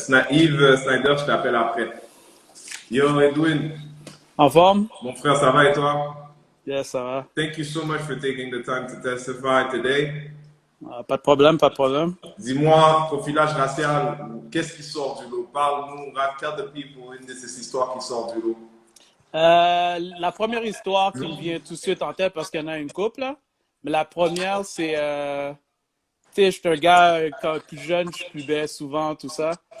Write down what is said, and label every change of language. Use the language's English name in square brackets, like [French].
[French] Yves Snyder, je t'appelle après. Yo, Edwin. En forme? Mon frère, ça va et toi? Yes, ça va. [English] Thank you so much for taking the time to testify today. [French] Pas de problème, pas de problème. Dis-moi, profilage racial, qu'est-ce qui sort du lot? Parle-nous, [English] tell the people in this [French] histoire qui sort du lot. La première histoire qui me vient tout de suite en tête, parce qu'il y en a une couple, là. Mais la première, c'est, tu sais, j'étais un gars, quand plus jeune, je buvais souvent, tout ça.